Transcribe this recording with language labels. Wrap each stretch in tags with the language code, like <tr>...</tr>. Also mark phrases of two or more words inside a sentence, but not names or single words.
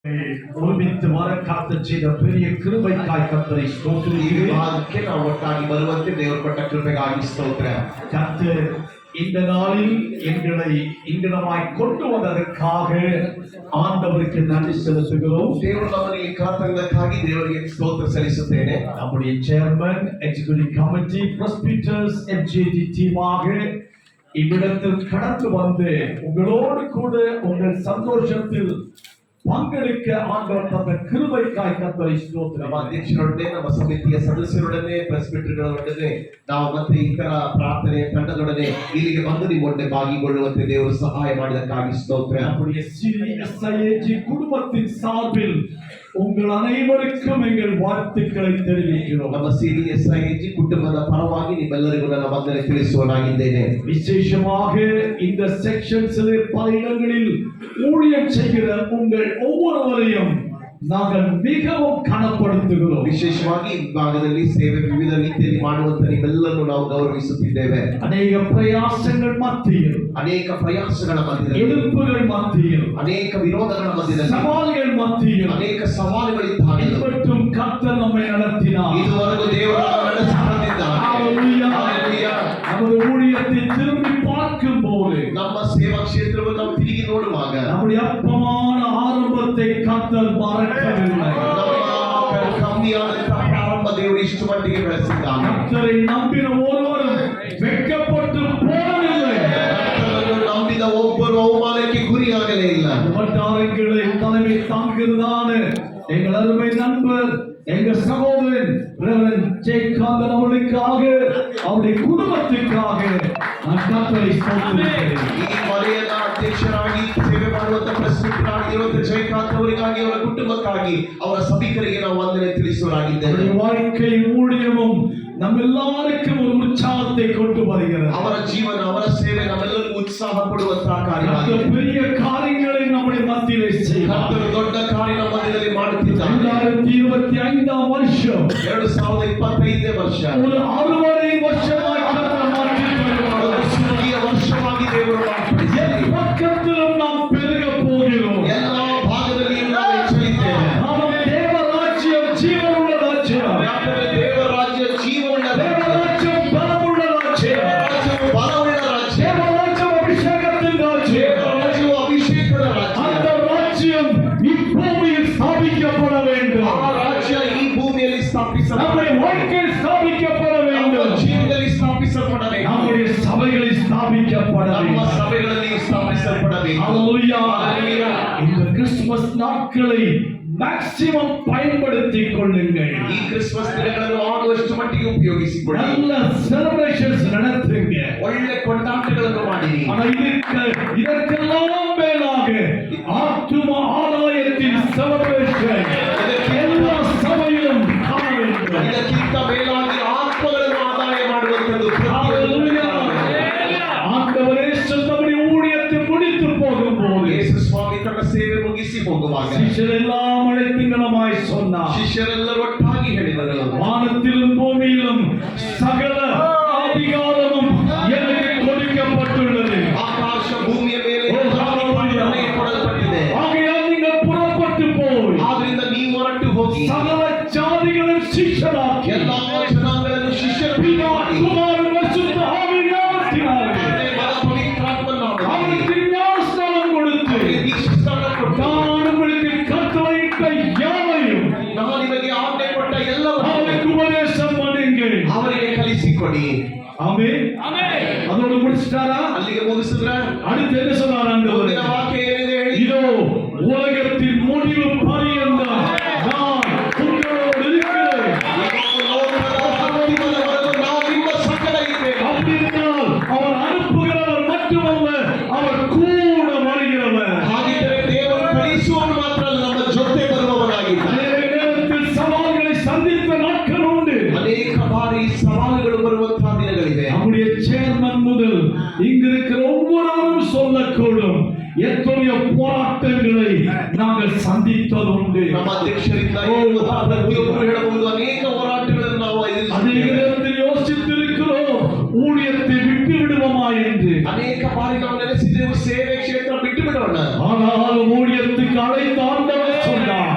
<ta>ஒருமித்து வர கர்த்தர் செய்த பெரிய கிருபைக்காய் கர்த்தரை ஸ்தோத்திரிக்கிறேன்.</ta> <kn>ಅದಕ್ಕೆ ನಾವು ಒಟ್ಟಾಗಿ ಬರುವಂತೆ ದೇವರು ಕೊಟ್ಟ ಕೃಪೆಗಾಗಿ ಸ್ತೋತ್ರ.</kn> <ta>கர்த்தர் இந்த நாளில் எங்களை இங்கிடமாய் கொண்டு வந்ததற்காக ஆண்டவருக்கு நன்றி செலுத்துகிறோம்.</ta> <kn>ದೇವರು ನಮ್ಮನ್ನು ಕಾತಂದಕ್ಕಾಗಿ ದೇವರಿಗೆ ಸ್ತೋತ್ರ ಸಲ್ಲಿಸುತ್ತೇನೆ.</kn> <ta>நம்முடைய</ta> <en>Chairman Executive Committee Presbyters</en> <ta>எம்ஜேடி டீமாக இவ்விடத்தில் கடந்து வந்து உங்களோடு கூட உங்கள் சந்தோஷத்தில் பங்கெடுக்க ஆண்டவர் தந்த கிருபைக்காய் கர்த்தரை ஸ்தோத்திரம்.</ta> <kn>ನಮ್ಮ ಅಧ್ಯಕ್ಷರೊಡನೆ ನಮ್ಮ ಸಮಿತಿಯ ಸದಸ್ಯರೊಡನೆ ಪ್ರೆಸ್ಬಿಟರ್ಗಳೊಡನೆ ನಾವು ಮತ್ತೆ ಇತರ ಪ್ರಾರ್ಥನೆ ತಂಡದೊಡನೆ ಇಲ್ಲಿಗೆ ಬಂದು ನಿಮ್ಮೊಡನೆ ಭಾಗಿಗೊಳ್ಳುವಂತೆ ದೇವರು ಸಹಾಯ ಮಾಡಿದಕ್ಕಾಗಿ ಸ್ತೋತ್ರ.</kn> <ta>நம்முடைய சிஎஸ்ஐஏஜி குடும்பத்தின் சார்பில் உங்கள் அனைவருக்கும் எங்கள் வாழ்த்துக்களை தெரிவிக்கிறோம்.</ta> <kn>ನಮ್ಮ ಸಿಎಸ್ಐಜಿ ಕುಟುಂಬದ ಪರವಾಗಿ ನಿಮ್ಮೆಲ್ಲರಿಗೂ ನನ್ನ ವಂದನೆ ತಿಳಿಸುವನಾಗಿದ್ದೇನೆ.</kn> <ta>விசேஷமாக இந்த செக்ஷன்ஸில் பல இடங்களில் ஊழியம் செய்கிற உங்கள் ஒவ்வொருவரையும் நாங்கள் மிகவும் கனப்படுத்துகிறோம்.</ta> <kn>ವಿಶೇಷವಾಗಿ ಈ ಭಾಗದಲ್ಲಿ ಸೇವೆ ವಿವಿಧ ರೀತಿಯಲ್ಲಿ ಮಾಡುವಂತ ನಿಮ್ಮೆಲ್ಲರನ್ನು ನಾವು ಗೌರವಿಸುತ್ತಿದ್ದೇವೆ. ಅನೇಕ ಪ್ರಯಾಸಗಳ ಮಧ್ಯೆಯಲ್ಲಿ, ಅನೇಕ ಪ್ರಯಾಸಗಳ ಮಧ್ಯದಲ್ಲಿ, ಎದುರುಗಳ ಮಧ್ಯೆಯಲ್ಲಿ, ಅನೇಕ ವಿರೋಧಗಳ ಮಧ್ಯದಲ್ಲಿ, ಸವಾಲುಗಳ ಮಧ್ಯೆಯಲ್ಲಿ, ಅನೇಕ ಸವಾಲುಗಳಿದ್ದಾಗ ಇವತ್ತು ಕರ್ತರ್ ನಮ್ಮನ್ನು நடத்தினார். ಇದುವರೆಗೂ ದೇವರು ನಡೆಸಿ ಬಂದಿದ್ದಾನೆ.</kn> <ta>ஹalleluya ஹalleluya. நமது ஊழியத்தை திரும்பி பார்க்கும்போது,</ta> <kn>ನಮ್ಮ ಸೇವಾ ಕ್ಷೇತ್ರವನ್ನು ನಾವು ತಿರುಗಿ ನೋಡುವಾಗ</kn> <ta>நம்முடைய அப்பமான ஆரம்பத்தை கர்த்தர் மறக்கவில்லை.</ta> <kn>ನಮ್ಮ ಕಮ್ಮಿಯಾದಂತಹ ಪ್ರಾರಂಭ ದೇವರು ಇಷ್ಟು ಮಟ್ಟಿಗೆ ಬೆಳೆಸಿದ್ದಾನೆ.</kn> <ta>கர்த்தரை நம்பின ஒருவரும் வெட்கப்பட்டு போகவில்லை.</ta> <kn>ಕರ್ತನನ್ನು ನಂಬಿದ ಒಬ್ಬರು ಅವಮಾನಕ್ಕೆ ಗುರಿಯಾಗಲೇ ಇಲ್ಲ.</kn> <ta>வட்டாரங்களை தலைமை தாங்குகிறதான எங்கள் அருமை நண்பர், எங்கள் சகோதரன் ரெவரண்ட் ஜெயகாந்தன் அவர்களுக்காக, அவருடைய குடும்பத்திற்காக நான் கர்த்தரை ஸ்தோத்திரிக்கிறேன்.</ta> <kn>ಈ ವಲಯದ ಅಧ್ಯಕ್ಷರಾಗಿ ಸೇವೆ ಮಾಡುವಂತ ಪ್ರೆಸಿಡೆಂಟ್ ಆಗಿರುವಂತ ಜಯಕಾಂತ್ ಅವರಿಗಾಗಿ, ಅವರ ಕುಟುಂಬಕ್ಕಾಗಿ, ಅವರ ಸಭಿಕರಿಗೆ ನಾವು ವಂದನೆ ತಿಳಿಸುವರಾಗಿದ್ದೇವೆ.</kn> <ta>வாழ்க்கை ஊழியமும் நம்ம எல்லாருக்கும் ஒரு உற்சாகத்தை கொண்டு வருகிறது.</ta> <kn>ಅವರ ಜೀವನ, ಅವರ ಸೇವೆ ನಮ್ಮೆಲ್ಲರಿಗೂ ಉತ್ಸಾಹ ಕೊಡುವಂತಹ ಕಾರ್ಯವಾಗಿದೆ.</kn> <ta>பெரிய காரியங்களை நம்முடைய மத்தியிலே செய்கிறார்.</ta> <kn>ಕರ್ತನು ದೊಡ್ಡ ಕಾರ್ಯ ನಮ್ಮ ಮಧ್ಯದಲ್ಲಿ ಮಾಡುತ್ತಿದ್ದಾನೆ.</kn> <ta>2025 வருஷம்</ta> <kn>2025 ವರ್ಷ</kn> <ta>ஒரு அறுவடை வருஷமாய் கர்த்தர் மாற்றிவிட்டார்.</ta> <kn>ಸುಗ್ಗಿಯ ವರ್ಷವಾಗಿ ದೇವರು ಮಾರ್ಪಡಿಸಿದ್ದಾನೆ.</kn> <ta>பக்கத்திலும் நாம் பெருக போகிறோம்.</ta> <kn>ಎಲ್ಲ ಭಾಗದಲ್ಲಿಯೂ ನಾವು ಹೆಚ್ಚಲಿದ್ದೇವೆ.</kn> <ta>நாம் தேவ ராஜ்யம் ஜீவனுள்ள ராஜ்யம்.</ta> <kn>ಯಾಕಂದ್ರೆ ದೇವರ ರಾಜ್ಯ ಜೀವವುಳ್ಳ</kn> <ta>தேவ ராஜ்யம் பலமுள்ள ராஜ்யம்.</ta> <kn>ರಾಜ್ಯವು ಬಲವುಳ್ಳ ರಾಜ್ಯ.</kn> <ta>தேவ ராஜ்யம் அபிஷேகத்தின் ராஜ்யம்.</ta> <kn>ರಾಜ್ಯವು ಅಭಿಷೇಕದ ರಾಜ್ಯ.</kn> <ta>அந்த ராஜ்யம் இப்பூமியில் ஸ்தாபிக்கப்பட வேண்டும்.</ta> <kn>ಆ ರಾಜ್ಯ ಈ ಭೂಮಿಯಲ್ಲಿ</kn> <ta>நம்முடைய வாழ்க்கையில் ஸ்தாபிக்கப்பட வேண்டும்.</ta> <kn>ಜೀವನದಲ್ಲಿ ಸ್ಥಾಪಿಸಲ್ಪಡಬೇಕು.</kn> <ta>நம்முடைய சபைகளில் ஸ்தாபிக்கப்பட</ta> <kn>ನಮ್ಮ</kn> <ta>வேண்டும்.</ta> <kn>ಸಭೆಗಳಲ್ಲಿ ಸ್ಥಾಪಿಸಲ್ಪಡಬೇಕು.</kn> <ta>ஹalleluya ஹalleluya. இந்த கிறிஸ்துமஸ் நாட்களை மேக்ஸிமம் பயன்படுத்திக் கொள்ளுங்கள்.</ta> <kn>ಈ ಕ್ರಿಸ್ಮಸ್ ದಿನಗಳನ್ನು ಆಗುವಷ್ಟು ಮಟ್ಟಿಗೆ ಉಪಯೋಗಿಸಿಕೊಳ್ಳಿ.</kn> <ta>நல்ல செலிப்ரேஷன்ஸ் நடத்துங்க.</ta> <kn>ಒಳ್ಳೆ ಕೊಂಡಾಟಗಳನ್ನು ಮಾಡಿರಿ.</kn> <ta>ஆனால் இதற்கெல்லாம் மேலாக ஆத்தும ஆதாயத்தின் செலிப்ரேஷன் எல்லா சபையிலும் காண வேண்டும்.</ta> <kn>ಇದಕ್ಕಿಂತ ಮೇಲಾಗಿ ಆತ್ಮಗಳನ್ನು ಆದಾಯ ಮಾಡುವಂತದ್ದು</kn> <ta>ஆண்டவரே நம்முடைய ஊழியத்தை முடித்து போகும்போது</ta> <kn>ಯೇಸು ಸ್ವಾಮಿ ತನ್ನ ಸೇವೆ ಮುಗಿಸಿ ಹೋಗುವಾಗ</kn> <ta>ಶಿಷ್ಯರೆல்லாம் அழைத்துங்களமாய் சொன்னார்.</ta> <kn>ಶಿಷ್ಯರೆಲ್ಲರೂ ಒಟ್ಟಾಗಿ ಹೇಳಿದರು,</kn> <ta>வானத்திலும் பூமியிலும் சகல அதிகாரமும் எனக்கு கொடுக்கப்பட்டுள்ளது.</ta> <kn>ಆಕಾಶ ಭೂಮಿಯ ಮೇಲೆ ನನಗೆ ಕೊಡಲ್ಪಟ್ಟಿದೆ.</kn> <ta>ஆகையால் நீங்கள் புறப்பட்டு போய்</ta> <kn>ಆದ್ರಿಂದ ನೀವು ಹೊರಟು ಹೋಗಿ</kn> <ta>சகல ஜாதிகளும் சிஷ்யராக்கி</ta> <kn>ಎಲ್ಲಾ ಜನಾಂಗಗಳನ್ನು ಶಿಷ್ಯರು ಮಾಡಿ</kn> <ta>குமாரன் பரிசுத்த ஆவியானவரால்</ta> <kn>ಪವಿತ್ರಾತ್ಮನಾಮದಲ್ಲಿ</kn> <ta>அவருக்கு ஞானஸ்நானம் கொடுத்து</ta> <kn>ದೀಕ್ಷಾಸ್ನಾನ ಕೊಟ್ಟು</kn> <ta>நான் உங்களுக்கு கட்டளையிட்ட யாவையும்</ta> <kn>ನಾನು ನಿಮಗೆ ಆಜ್ಞೆ ಕೊಟ್ಟ ಎಲ್ಲವನ್ನೂ</kn> <ta>அவருக்கு உபதேசம் பண்ணுங்கள்.</ta> <kn>ಅವರಿಗೆ ಕಲಿಸಿಕೊಡಿ.</kn> <ta>ஆமென் ஆமென். அதோட முடிச்சிட்டாரா?</ta> <kn>ಅಲ್ಲಿಗೆ ಮುಗಿಸಿದ್ರ</kn> <ta>அடுத்து என்ன சொன்னார் ஆண்டவர்?</ta> <kn>ಮುಂದಿನ ವಾಕ್ಯ ಏನಿದೆ ಹೇಳಿ.</kn> <ta>இதோ உலகத்தின் முடிவு பரியந்தம் நான் உங்களோடு இருக்கிறேன்.</ta> <kn>ನಾವು ನಿಮ್ಮ ಸಂಗಡ ಇದ್ದೇವೆ.</kn> <ta>அப்படினால் அவர் அனுப்புகிறவர் மட்டுமல்ல, அவர் கூட வருகிறவர்.</ta> <kn>ಹಾಗಿದ್ದರೆ ದೇವರು ಕಳಿಸುವವರು ಮಾತ್ರ ಅಲ್ಲ, ನಮ್ಮ ಜೊತೆ ಬರುವವನಾಗಿದ್ದಾನೆ.</kn> <ta>அநேக நேரத்தில் சவால்களை சந்தித்த நாட்கள் உண்டு.</ta> <kn>ಅನೇಕ ಬಾರಿ ಸವಾಲುಗಳು ಬರುವಂತಹ ದಿನಗಳಿವೆ.</kn> <ta>நம்முடைய சேர்மன் முதல் இங்கு இருக்கிற ஒவ்வொருவரும் சொல்லக்கூடும், எத்தனையோ போராட்டங்களை நாங்கள் சந்தித்தது உண்டு.</ta> <kn>ನಮ್ಮ ಅಧ್ಯಕ್ಷರಿಂದ ಪ್ರತಿಯೊಬ್ಬರು ಹೇಳಬಹುದು, ಅನೇಕ ಹೋರಾಟಗಳನ್ನು ನಾವು</kn> <ta>அதே நேரத்தில் யோசித்திருக்கிறோம், ஊழியத்தை விட்டு விடுவோமா என்று.</ta> <kn>ಅನೇಕ ಬಾರಿ ನಾವು ನೆನೆಸಿದ್ದೇವೆ, ಸೇವೆ ಕ್ಷೇತ್ರ ಬಿಟ್ಟು ಬಿಡೋಣ.</kn> <ta>ஆனால் ஊழியத்துக்கு அழைத்த ஆண்டவர் சொன்னார்,</ta>